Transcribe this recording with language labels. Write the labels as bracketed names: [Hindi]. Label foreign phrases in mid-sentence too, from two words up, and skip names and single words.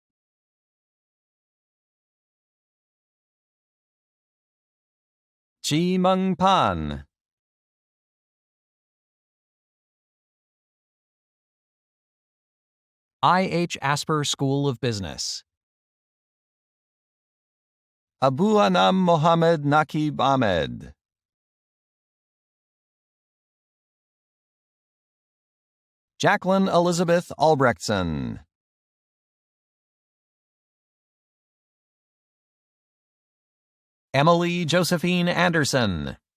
[English] Chi Meng Pan. I.H. Asper School of Business. Abu Anam Mohammed Nakib Ahmed. Jacqueline Elizabeth Albrechtson. Emily Josephine Anderson.